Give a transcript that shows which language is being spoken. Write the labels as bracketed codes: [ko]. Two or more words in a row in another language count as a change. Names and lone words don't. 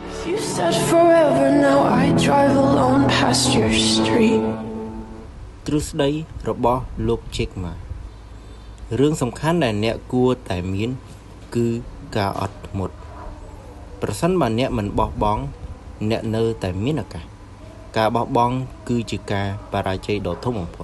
[en] You said forever, now I drive alone past your street. [km] ទ្រឹស្ដីរបស់លោក Jack Ma រឿងសំខាន់ដែលអ្នកគួរតែមានគឺការអត់ធ្មត់ប្រសិនបើអ្នកមិនបោះ បង់អ្នកនៅតែមានឱកាសការបោះបង់គឺជាការបរាជ័យដ៏ធំបំផុត